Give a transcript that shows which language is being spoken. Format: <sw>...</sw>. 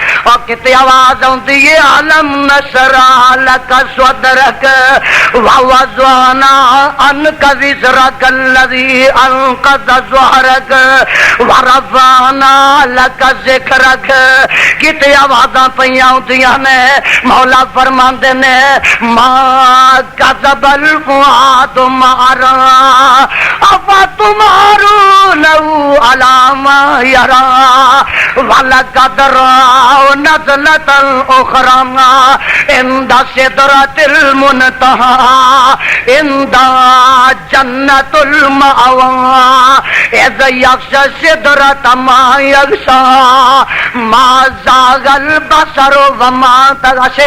<ur>اور کتنی آواز آتی ہے</ur> <ar>علم نشرح لك صدرك ووضعنا عنك وزرك الذي انقض ظهرك ورفعنا لك ذکرک.</ar> <pa>کتنی آوازاں پئیاں ہوندیاں نے. مولا فرماندے نے</pa> <ar>ما کذب الفؤاد ما رأى افتمارونه على ما يرى ولقد رأوا نزلة أخرى عند سدرة المنتهى عند جنة المأوى إذ يغشى السدرة ما يغشى ما زاغ البصر وما طغى.</ar>